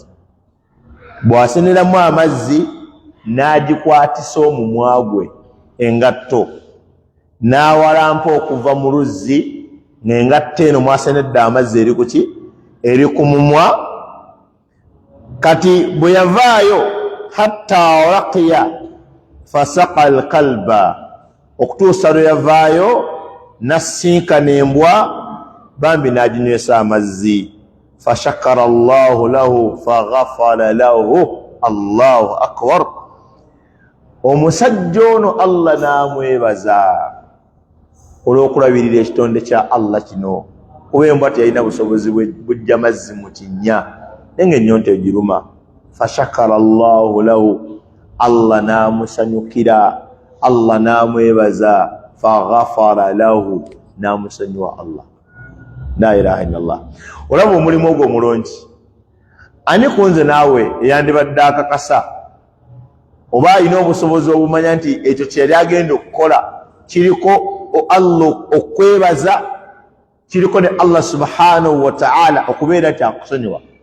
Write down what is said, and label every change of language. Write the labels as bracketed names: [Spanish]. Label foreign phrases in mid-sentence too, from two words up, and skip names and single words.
[Ganda] Bw'aseneramu amazzi n'agikwatisa omumwa gwe engatto, n'awalampa okuva mu luzzi ng'engatto eno mwasenedde amazzi eri kuki eri ku mumwa. Kati bwe yavaayo [Arabic] حتى لقي فسقى الكلب, [Ganda] okutuusa lwe yavaayo n'asinkana embwa bambi n'aginywesa amazzi. [Arabic] فشكر الله له فغفر له. الله أكبر. [Ganda] Omusajja ono Allah n'amwebaza olw'okulabirira ekitonde kya Allah kino, kuba embwa teyalina busobozi bujja mazzi mu kinnya naye ng'ennyonta egiruma. [Arabic] فشكر الله له, [Ganda] Allah n'amusanyukira, Allah n'amwebaza, [Arabic] فغفر له, [Ganda] n'amusonyiwa Allah. [Arabic] لا إله إلا الله. [Ganda] Olaba omulimu ogwo omulungi, ani kunze naawe eyandibadde akakasa oba alina obusobozi obumanya nti ekyo kyeyali agenda okukola kiriko Allah okwebaza, kiriko ne Allah [Arabic] سبحانه وتعالى [Ganda] okubeera nti akusonyiwa.